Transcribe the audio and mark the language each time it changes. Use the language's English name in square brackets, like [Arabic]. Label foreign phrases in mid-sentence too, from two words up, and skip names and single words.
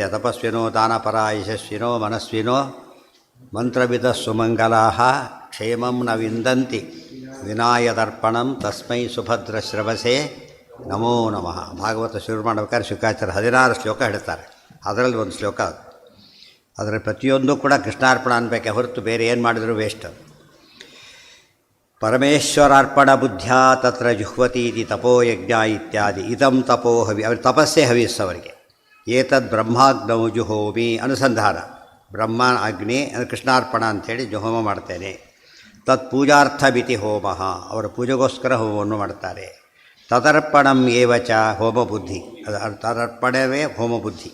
[Sanskrit] ತಪಸ್ವಿನೋ ದಾನಪರ ಯಶಸ್ವಿನೋ ಮನಸ್ವಿನೋ ಮಂತ್ರವಿದ ಸುಮಂಗಲಾ ಕ್ಷೇಮಂ ನ ವಿಂದಂತಿ ವಿನಾಯದರ್ಪಣಂ ತಸ್ಮೈ ಸುಭದ್ರ ಶ್ರವಸೆ ನಮೋ ನಮಃ. [Kannada] ಭಾಗವತ ಶುರು ಮಾಡಬೇಕಾದ್ರೆ ಶುಕಾಚಾರ್ಯ 16 ಶ್ಲೋಕ ಹೇಳ್ತಾರೆ. ಅದರಲ್ಲಿ ಒಂದು ಶ್ಲೋಕ ಅದು. ಅದರ ಪ್ರತಿಯೊಂದು ಕೂಡ ಕೃಷ್ಣಾರ್ಪಣ ಅನ್ಬೇಕೆ ಹೊರತು ಬೇರೆ ಏನು ಮಾಡಿದರೂ ವೇಸ್ಟ್. [Sanskrit] ಪರಮೇಶ್ವರಾರ್ಪಣ ಬುದ್ಧಿಯ ತತ್ರ ಜುಹ್ವತಿ ಇತಿ ತಪೋಯಜ್ಞ ಇತ್ಯಾದಿ. ಇದಂ ತಪೋ ಹವಿ, [Kannada] ಅವ್ರ ತಪಸ್ಸೇ ಹವಿಸ್ಸು ಅವರಿಗೆ. [Sanskrit] ಏತದ್ ಬ್ರಹ್ಮಾಗ್ನೌ ಜುಹೋಮಿ, ಅನುಸಂಧಾನ. [Kannada] ಬ್ರಹ್ಮ ಅಗ್ನಿ ಅಂದರೆ ಕೃಷ್ಣಾರ್ಪಣ ಅಂಥೇಳಿ ಹೋಮ ಮಾಡ್ತೇನೆ. [Sanskrit] ತತ್ ಪೂಜಾರ್ಥಮಿತಿ ಹೋಮ, [Kannada] ಅವರ ಪೂಜೆಗೋಸ್ಕರ ಹೋಮವನ್ನು ಮಾಡ್ತಾರೆ. [Sanskrit] ತದರ್ಪಣಂ ಏವಚ ಹೋಮ ಬುದ್ಧಿ, [Kannada] ಅದು ತದರ್ಪಣವೇ ಹೋಮ ಬುದ್ಧಿ.